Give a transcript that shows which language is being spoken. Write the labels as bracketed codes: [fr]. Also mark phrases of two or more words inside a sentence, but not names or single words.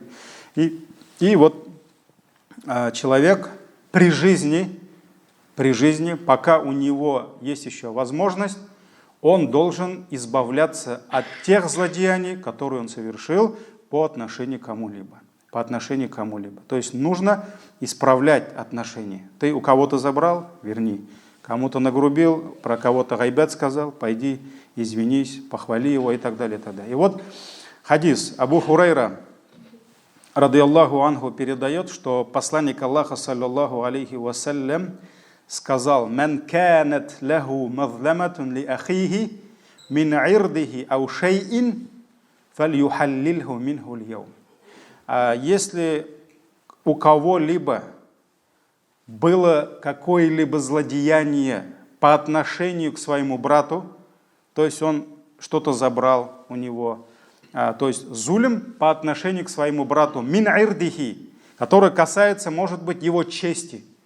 [ru] И вот человек при жизни, пока у него есть еще возможность, он должен избавляться от тех злодеяний, которые он совершил по отношению к кому-либо. То есть нужно исправлять отношения. Ты у кого-то забрал, верни. Кому-то нагрубил, про кого-то гайбат сказал, пойди, извинись, похвали его и так далее, и так далее. И вот хадис Абу Хурайра, [ar] رضي الله عنه, [ru] передает, что посланник Аллаха, [ar] صلى الله عليه وسلم, [ru] сказал: [ar] «من كانت له مظلمة لأخيه من عرضه أو شيء فليتحلله منه اليوم». [ru] Если у кого-либо было какое-либо злодеяние по отношению к своему брату, то есть он что-то забрал у него, то есть зулм по отношению к своему брату, [ar] من عرضه, [ru] который касается, может быть, его чести.